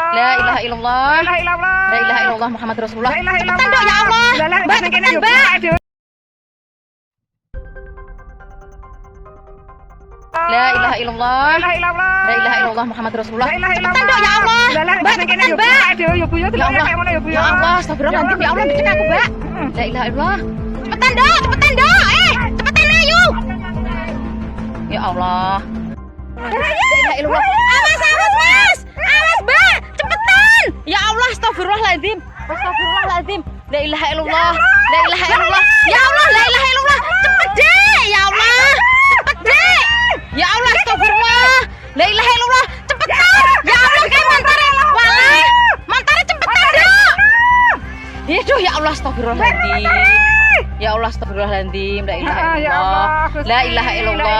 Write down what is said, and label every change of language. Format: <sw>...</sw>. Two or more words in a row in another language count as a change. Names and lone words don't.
<ar>لا إله إلا الله. لا إله إلا الله. لا إله إلا الله محمد رسول الله. لا إله إلا الله.</ar> <id>Cepetan dok</id> <ar>يا الله.</ar> <id>Mbak, cepetan Mbak.</id> <ar>لا إله إلا الله. لا إله إلا الله. لا إله إلا الله محمد رسول الله. لا إله إلا الله.</ar> <id>Cepetan dok</id> <ar>يا الله.</ar> <id>Mbak, cepetan Mbak. Ya Bu ya,</id> <ar>يا الله. يا الله، أستغفر الله العظيم. يا الله,</ar> <id>bikin aku Mbak.</id> <ar>لا إله إلا الله.</ar> <id>Cepetan dok, cepetan dok. Cepetan ayo.</id> <ar>يا الله. لا إله إلا الله.</ar> <id>Awas, awas Mas. Awas Mbak. Cepetan.</id> <ar>يا الله، أستغفر الله العظيم. أستغفر الله العظيم. لا إله إلا الله. لا إله إلا الله. يا الله، لا إله إلا الله.</ar> <id>Cepet deh.</id> <ar>يا الله.</ar> <id>Cepet deh.</id> <ar>يا الله، أستغفر الله. لا إله إلا الله.</ar> <id>Cepetan.</id> <ar>يا الله,</ar> <id>kayak mantare. Walah. Mantare</id> <ar>cepetan dok. Aduh, يا الله، أستغفر الله العظيم. يا الله، أستغفر الله العظيم. لا إله إلا الله. لا إله إلا الله.</ar>